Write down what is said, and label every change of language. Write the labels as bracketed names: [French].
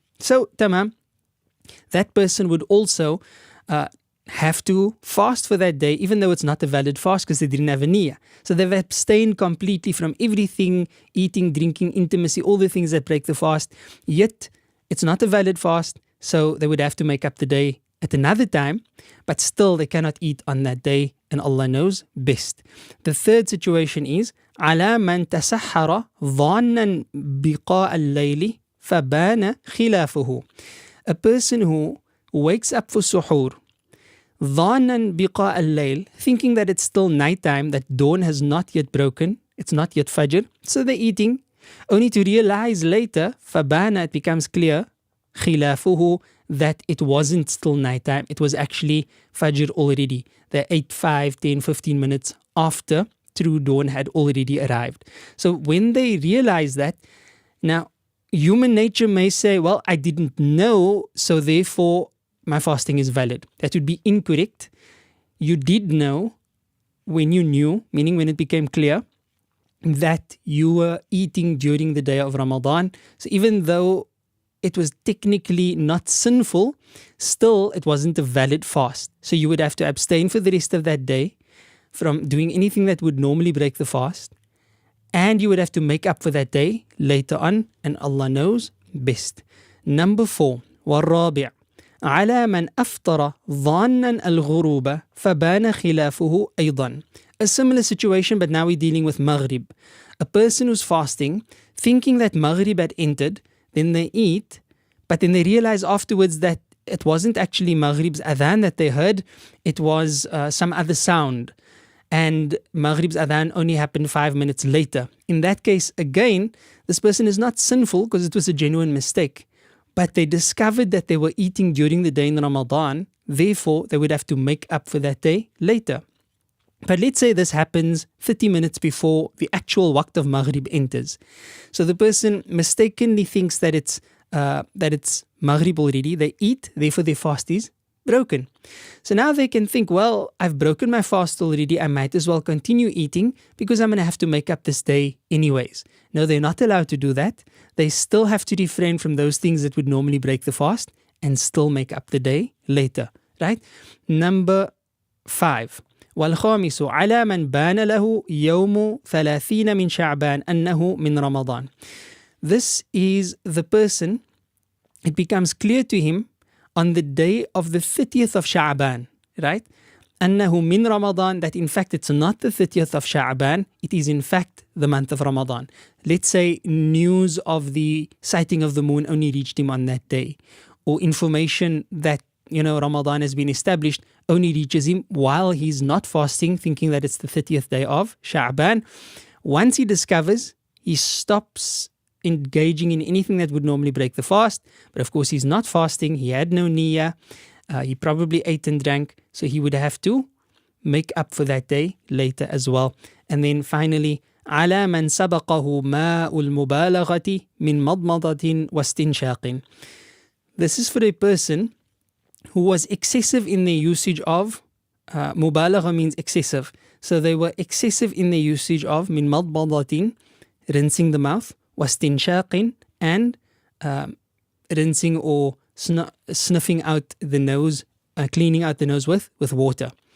[English] So, tamam, that person would also have to fast for that day, even though it's not a valid fast because they didn't have a niyyah. So they've abstained completely from everything, eating, drinking, intimacy, all the things that break the fast. Yet, it's not a valid fast, so they would have to make up the day at another time, but still they cannot eat on that day, and Allah knows best. The third situation is [Arabic] على من تسحر ظانا بقاء الليل فبان خلافه. [English] A person who wakes up for suhoor [Arabic] ظانا بقاء الليل, [English] thinking that it's still nighttime, that dawn has not yet broken, it's not yet fajr, so they're eating, only to realize later, فبان, it becomes clear, خلافه, that it wasn't still nighttime, it was actually Fajr already. They're 8, 5, 10, 15 minutes after true dawn had already arrived. So when they realize that, now human nature may say, well, I didn't know, so therefore my fasting is valid. That would be incorrect. You did know when you knew, meaning when it became clear that you were eating during the day of Ramadan. So even though it was technically not sinful, still it wasn't a valid fast. So you would have to abstain for the rest of that day from doing anything that would normally break the fast. And you would have to make up for that day later on, and Allah knows best. Number 4, [Arabic] والرابع على من أفطر ظانا الغروب فبان خلافه أيضا. [English] A similar situation, but now we're dealing with Maghrib. A person who's fasting, thinking that Maghrib had entered, then they eat, but then they realize afterwards that it wasn't actually Maghrib's adhan that they heard, it was some other sound. And Maghrib's adhan only happened 5 minutes later. In that case, again, this person is not sinful because it was a genuine mistake. But they discovered that they were eating during the day in Ramadan, therefore they would have to make up for that day later. But let's say this happens 30 minutes before the actual waqt of Maghrib enters. So the person mistakenly thinks that it's Maghrib already. They eat, therefore their fast is broken. So now they can think, well, I've broken my fast already. I might as well continue eating because I'm going to have to make up this day anyways. No, they're not allowed to do that. They still have to refrain from those things that would normally break the fast and still make up the day later. Right? Number 5. [Arabic] والخامس على من بان له يوم 30 من شعبان أنه من رمضان. [English] This is the person it becomes clear to him on the day of the 30th of Sha'ban, right? [Arabic] أنه من [English] Ramadan, that in fact it's not the 30th of Sha'ban, it is in fact the month of Ramadan. Let's say news of the sighting of the moon only reached him on that day, or information that Ramadan has been established only reaches him while he's not fasting, thinking that it's the 30th day of Sha'ban. Once he discovers, he stops engaging in anything that would normally break the fast. But of course, he's not fasting. He had no niyyah. He probably ate and drank. So he would have to make up for that day later as well. And then finally, [Arabic] على من سبقه ماء المبالغة من مضمضة واستنشاق. [English] This is for a person who was excessive in their usage of, mubalagha means excessive. So they were excessive in their usage of [Arabic] min madmadatin, [English] rinsing the mouth, wastinshaqin, and rinsing or sniffing out the nose, cleaning out the nose with water.